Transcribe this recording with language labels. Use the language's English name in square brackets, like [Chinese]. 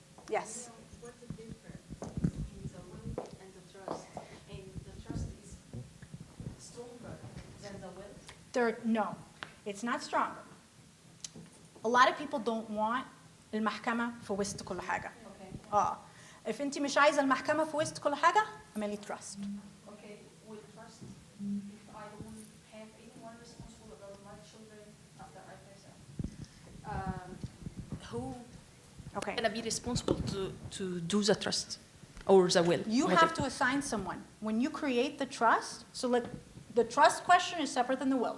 [English] Yes? What's the difference between the will and the trust? And the trust is stronger than the will? No, it's not stronger. A lot of people don't want [Arabic] المحكمة في وسط كل حاجة. If انت مش عايزة المحكمة في وسط كل حاجة, اعملي trust. [English] Okay, with trust, if I don't have anyone responsible about my children after I pass out, who Okay. gonna be responsible to do the trust or the will? You have to assign someone. When you create the trust, so like the trust question is separate than the will.